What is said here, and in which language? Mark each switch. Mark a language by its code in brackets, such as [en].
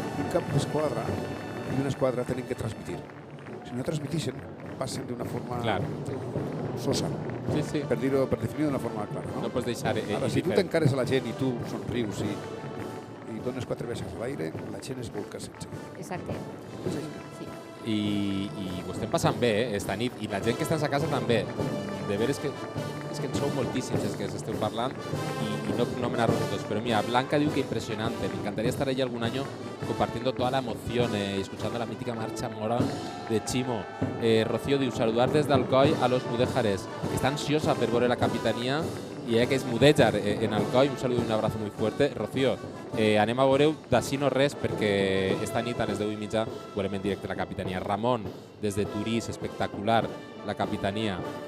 [ca] Un cap d'esquadra i una esquadra tenen que transmitir. Si no transmitixen, passen d'una forma sosa, Sí. per definir d'una forma clara. No pots deixar... Ara, si tu t'encares a la gent i tu somrius i dones 4 baixes a l'aire, la gent es volca sense. Exacte. Sí. I ho estem passant bé, esta nit, i la gent que està a casa també. De veres que en sou moltíssims els que esteu parlant [es] y no me narro todos, pero mira, Blanca diu que impresionante, me encantaría estar allí algún año compartiendo toda la emoción, escuchando la mítica marcha mora de Chimo. Rocío diu, saludar desde Alcoi a los mudéjares, que está ansiosa [ca] per veure la capitanía i ella que és mudèjar en Alcoi, [es] un saludo y un abrazo muy fuerte. [ca] Rocío, anem a veure d'ací no res perquè esta nit a les 10:30 veurem en directe la capitanía. Ramon, des de Turís, espectacular la capitanía.